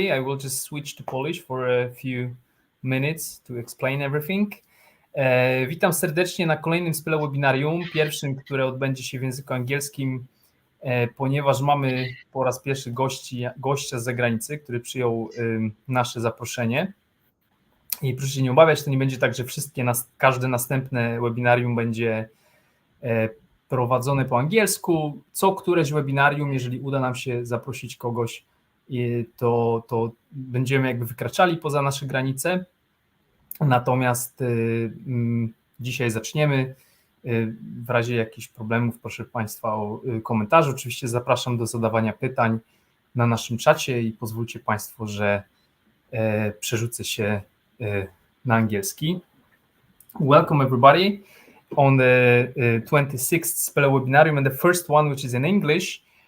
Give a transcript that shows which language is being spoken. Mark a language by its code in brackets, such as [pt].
[en] I will just switch to Polish for a few minutes to explain everything. [pl] Witam serdecznie na kolejnym SpeleoWebinarium, pierwszym, które odbędzie się w języku angielskim, ponieważ mamy po raz pierwszy gościa z zagranicy, który przyjął nasze zaproszenie. I proszę się nie obawiać, to nie będzie tak, że każde następne webinarium będzie prowadzone po angielsku. Któreś webinarium, jeżeli uda nam się zaprosić kogoś, to będziemy jakby wykraczali poza nasze granice. Natomiast dzisiaj zaczniemy. W razie jakichś problemów proszę Państwa o komentarze. Oczywiście zapraszam do zadawania pytań na naszym czacie i pozwólcie Państwo, że przerzucę się na angielski. [en] Welcome everybody on the 26th SpeleoWebinarium, and the first one, which is in English.